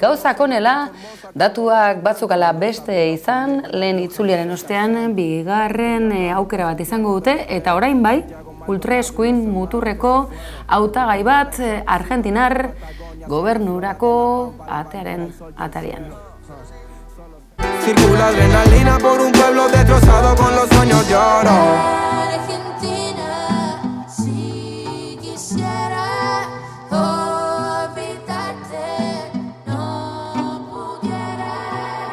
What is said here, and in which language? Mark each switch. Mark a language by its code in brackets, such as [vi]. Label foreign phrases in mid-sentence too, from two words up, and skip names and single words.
[eu] Gauzak honela, datuak batzuk ala beste izan, lehen itzuliaren ostean, bigarren aukera bat izango dute, eta orain bai, ultraeskuin muturreko hautagai bat argentinar gobernurako atearen atarian. [es] Circula adrenalina por un pueblo destrozado con los sueños de oro. Argentina, si quisiera olvidarte, no pudiera.